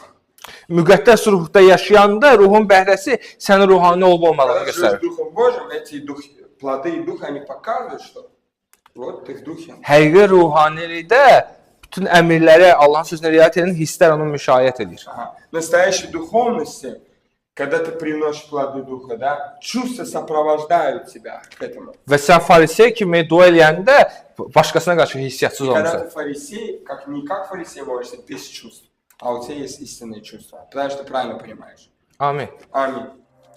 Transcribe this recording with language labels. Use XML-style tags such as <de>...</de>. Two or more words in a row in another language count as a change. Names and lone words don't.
<az>Müqəddəs ruhda yaşayanda ruhun bəhrəsi sənin ruhani olub-olmadığını</az> <ru>Когда живешь</ru> <az>göstərir.</az> <ru>Духом Божьим, эти плоды и Духа, они показывают, что вот ты в Духе.</ru> <az>Həqiqi ruhanilikdə bütün əmrləri, Allahın sözünə riayət edən hisslər onu müşahidə edir.</az> <ru>Ага. В настоящей духовности, когда ты приносишь плоды Духа, да, чувства сопровождают тебя к этому.</ru> <az>Və sən farisey kimi dua eləyəndə başqasına qarşı hissiyatsız</az> <ru>И когда</ru> <az>olmusan.</az> <ru>ты фарисей, не как фарисей молишься, без чувств, а у тебя есть истинные чувства, потому что ты правильно понимаешь.</ru> <az>Amin.</az> <ru>Аминь.</ru>